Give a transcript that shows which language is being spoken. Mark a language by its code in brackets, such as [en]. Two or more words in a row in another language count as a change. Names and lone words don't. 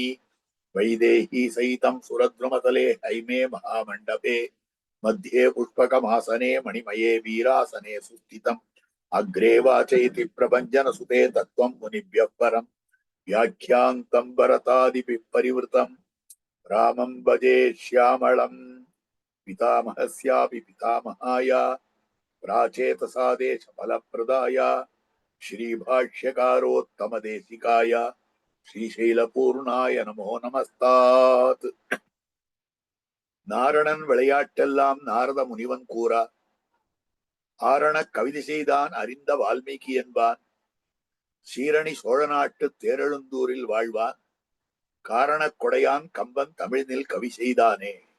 [sa] वैदेही सहितं सुरद्रुमतले हैमे महामण्डपे मध्ये पुष्पकमासने मणिमये वीरासने सुस्थितम् अग्रे वाचयति प्रभञ्जनसुते तत्त्वं मुनिभ्यः परं व्याख्यान्तं भरतादिभिः परिवृतं रामं भजे श्यामळम्. पितामहस्यापि पितामहाय प्राचेतसादेशफलप्रदाय श्रीभाष्यकारोत्तमदेशिकाय श्रीशैलपूर्णाय नमो நமஸ்தாத். [ta] நாரணன் விளையாட்டெல்லாம் நாரத முனிவன் கூறா ஆரண கவிதை செய்தான் அறிந்த வால்மீகி என்பான் சீரணி சோழ நாட்டு தேரெழுந்தூரில் வாழ்வான் காரண கொடையான் கம்பன் தமிழினில் கவி செய்தானே.